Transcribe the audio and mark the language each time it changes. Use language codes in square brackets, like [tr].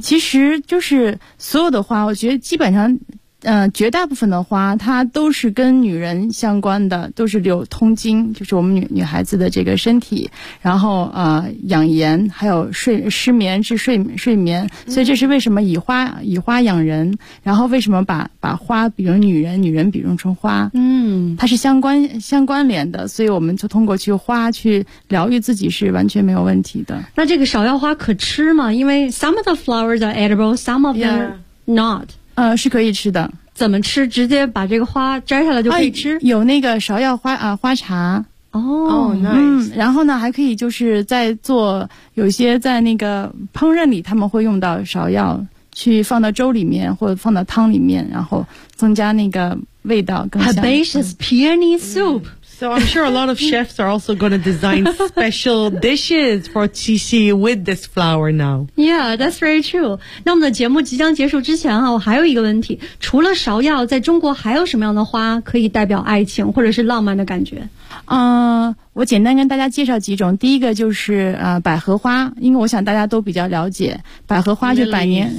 [zh] 其实就是所有的花，我觉得基本上，绝大部分的花它都是跟女人相关的，都是有通经，就是我们女孩子的这个身体，然后养颜，还有失眠治睡眠。所以这是为什么以花养人，然后为什么把花比如女人比如成花，它是相关联的。所以我们就通过去花去疗愈自己是完全没有问题的。那这个芍药花可吃吗？因为 [en] some of the flowers are edible, some of them not。 [zh] 是可以吃的。怎么吃？直接把这个花摘下来就可以吃？有那个芍药花花茶。 [en] Nice。 [zh] 然后呢，还可以就是在做，有些在那个烹饪里，他们会用到芍药，去放到粥里面或者放到汤里面，然后增加那个味道更香。 [en] Herbaceous peony soup。 So I'm sure a lot of chefs are also going to design special dishes for Qixi with this flower now. Yeah, that's very true. [zh] 那我们的节目即将结束之前啊，我还有一个问题，除了芍药，在中国还有什么样的花可以代表爱情或者是浪漫的感觉？我简单跟大家介绍几种。第一个就是百合花，因为我想大家都比较了解百合花，就百年